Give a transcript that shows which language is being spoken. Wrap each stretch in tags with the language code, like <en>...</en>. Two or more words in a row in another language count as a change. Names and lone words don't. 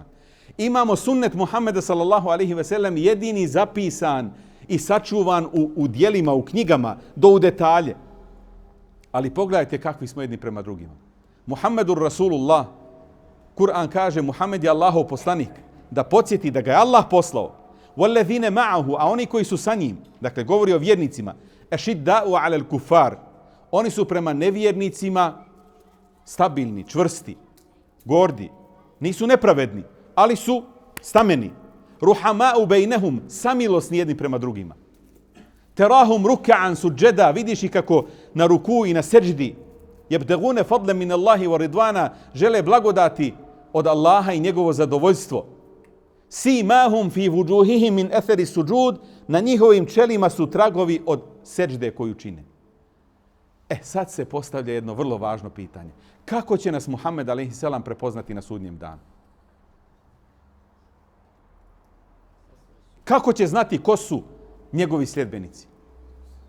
<bs>Imamo sunnet Muhammeda</bs> <ar>صلى الله عليه وسلم</ar> <bs>jedini zapisan i sačuvan u dijelima, u knjigama, do u detalje. Ali pogledajte kakvi smo jedni prema drugima.</bs> <ar>محمد رسول الله,</ar> <bs>Kur'an kaže Muhammed je Allahov poslanik, da podsjeti da ga je Allah poslao.</bs> <ar>والذين معه,</ar> <bs>a oni koji su sa njim, dakle govori o vjernicima,</bs> <ar>أشداء على الكفار,</ar> <bs>oni su prema nevjernicima stabilni, čvrsti, gordi, nisu nepravedni, ali su stameni.</bs> <ar>رحماء بينهم,</ar> <bs>samilosni jedni prema drugima.</bs> <ar>تراهم ركعا سجدا,</ar> <bs>vidiš i kako na ruku i na seđdi,</bs> <ar>يبتغون فضلا من الله ورضوانا,</ar> <bs>žele blagodati od Allaha i njegovo zadovoljstvo.</bs> <ar>سيماهم في وجوههم من أثر السجود,</ar> <bs>na njihovim čelima su tragovi od seđde koju čine. Sad se postavlja jedno vrlo važno pitanje. Kako će nas Muhammed</bs> <ar>عليه السلام</ar> <bs>prepoznati na sudnjem danu? Kako će znati ko su njegovi sljedbenici?</bs>